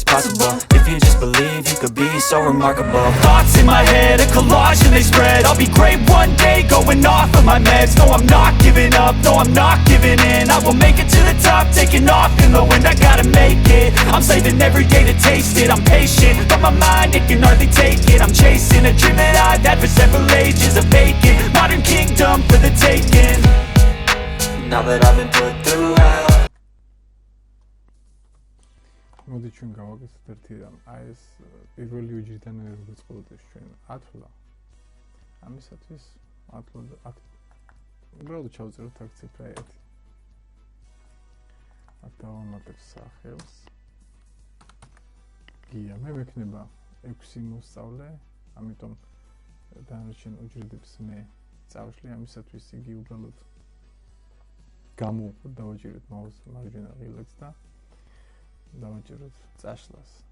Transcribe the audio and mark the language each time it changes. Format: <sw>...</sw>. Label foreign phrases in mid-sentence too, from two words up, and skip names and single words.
<en>possible If you just believe, you could be so remarkable Thoughts in my head, a collage and they spread I'll be great one day, going off of my meds No, I'm not giving up, no, I'm not giving in I will make it to the top, taking off in the wind I gotta make it, I'm saving every day to taste it I'm patient, but my mind, it can hardly take it I'm chasing a dream that I've had for several ages A vacant, modern kingdom for the taking Now that I've been put through hell</en> <ka>მოდით ჩვენ გავაკეთოთ ერთი რამ აი ეს პირველი უჯრედიდან როგორც ყოველთვის ჩვენ ათვლა ამისათვის ათვლა უბრალოდ ჩავწეროთ აქ ციფრა 1 აქ დავამატებ სახელს გია მე მექნება 6 მოსწავლე ამიტომ დანარჩენ უჯრედებს მე წავშლი ამისათვის იგი უბრალოდ გამოვყოთ დავაჭიროთ მარჯვენა ღილაკს და დავაჭიროთ წაშლას</ka>